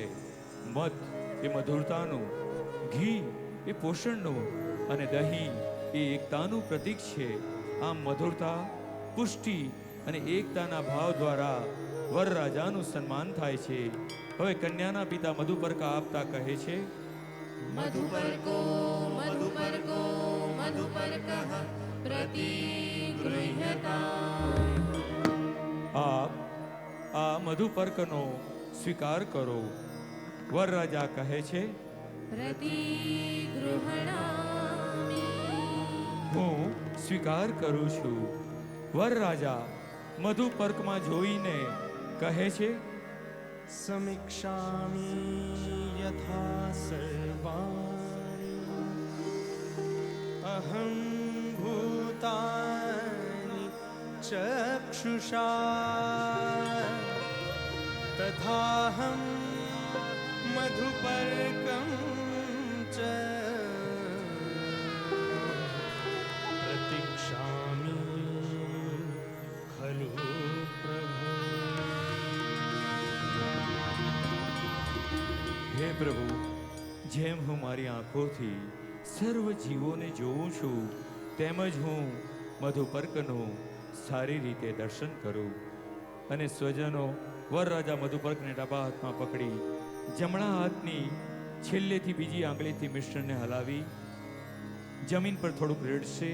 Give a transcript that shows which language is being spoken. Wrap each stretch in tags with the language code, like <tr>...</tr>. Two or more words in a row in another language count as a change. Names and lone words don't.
<gu>મધ એ મધુરતાનું, ઘી એ પોષણનું અને દહીં એ એકતાનું પ્રતીક છે. આમ મધુરતા, પુષ્ટિ અને એકતાના ભાવ દ્વારા વરરાજાનું સન્માન થાય છે. હવે કન્યાના પિતા મધુપર્ક આપતા કહે છે,</gu> <sa>मधुपर्को मधुपर्को मधुपर्कः प्रतिगृह्यताम्</sa> <gu>આપ આ મધુપર્કનો સ્વીકાર કરો. વરરાજા કહે છે,</gu> <sa>प्रतिगृह्णामि</sa> <gu>હું સ્વીકાર કરું છું. વરરાજા મધુપર્કમાં જોઈને કહે છે,</gu> <sa>समीक्षामि यथा सर्वाणि अहं भूतानि चक्षुषा तथाहं मधुपर्कं च प्रतीक्षामि खलु प्रभु.</sa> <gu>હે પ્રભુ, જેમ હું મારી આંખોથી સર્વ જીવોને જોઉં છું, તેમજ હું મધુપર્કનું સારી રીતે દર્શન કરું. અને સ્વજનો, વરરાજા મધુપર્કને ડાબા હાથમાં પકડી જમણા હાથની છેલ્લેથી બીજી આંગળીથી મિશ્રણને હલાવી જમીન પર થોડુંક રેડશે.</gu>